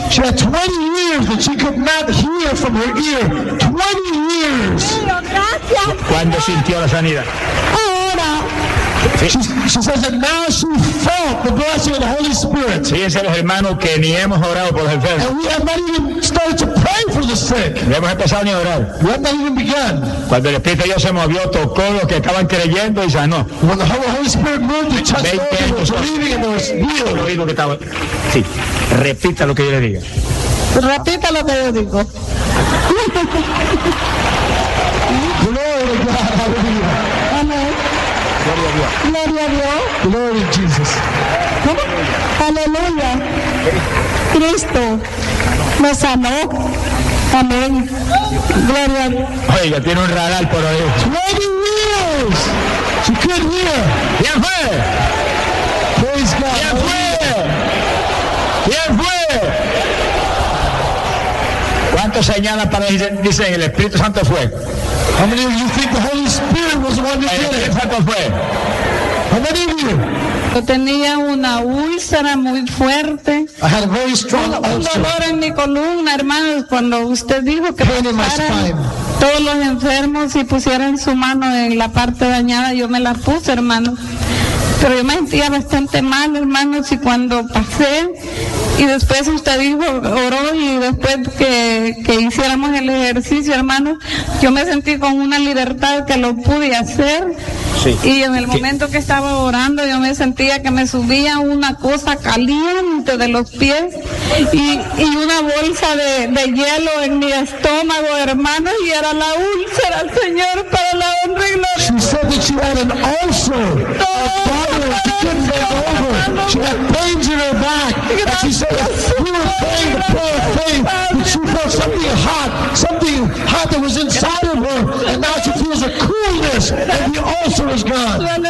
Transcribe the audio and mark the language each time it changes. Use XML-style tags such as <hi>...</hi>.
<en>She had 20 years that she could not hear from her ear. 20 years.</en> <es>Gracias. ¿Cuándo sintió la sanidad? Ahora.</es> <en>She says that now she felt the blessing of the Holy Spirit.</en> <es>Fíjense los hermanos que ni hemos orado por los enfermos.</es> <en>And we have not even started to pray for the sick.</en> <es>No hemos empezado ni a orar.</es> <en>We have not even begun.</en> <es>Cuando el Espíritu de Dios se movió, tocó los que estaban creyendo y sanó.</es> <en>When the Holy Spirit moved, it touched those who were believing and they were healed.</en> <es>Lo que estaba... Sí, repita lo que yo le diga. Repita lo que yo digo. Gloria a Dios. Aleluya. Amén. Gloria a Dios. Gloria a Dios. Gloria a Jesus. ¿Cómo? Aleluya. Cristo me sanó. Amén. Gloria a Dios. Oiga, tiene un radar por ahí.</es> <en>20 years. She couldn't hear.</en> <es>¿Quién fue?</es> <en>Praise God.</en> <es>¿Quién fue? ¿Quién fue? ¿Cuánto señala para dice el Espíritu Santo fue?</es> <en>How many of you think the Holy Spirit was the one who did it?</en> <es>¿Cuánto fue?</es> <en>How many of you?</en> <es>Yo tenía una úlcera muy fuerte.</es> <en>I had a very strong ulcer.</en> <es>Un dolor en mi columna, hermanos, cuando usted dijo que todos los enfermos y pusieran su mano en la parte dañada, yo me la puse, hermano. Pero yo me sentía bastante mal, hermanos, y cuando pasé, y después usted dijo, oró, y después que hiciéramos el ejercicio, hermanos, yo me sentí con una libertad que lo pude hacer. Sí. Y en el momento que estaba orando, yo me sentía que me subía una cosa caliente de los pies y una bolsa de hielo en mi estómago, hermanos, y era la úlcera, Señor, para la honra y gloria.</es> <en>She said that she had an ulcer. She had pains in her back, and she said, "We were praying the prayer of faith, but she felt something hot that was inside of her, and now she feels a coolness, and the ulcer is gone."</en>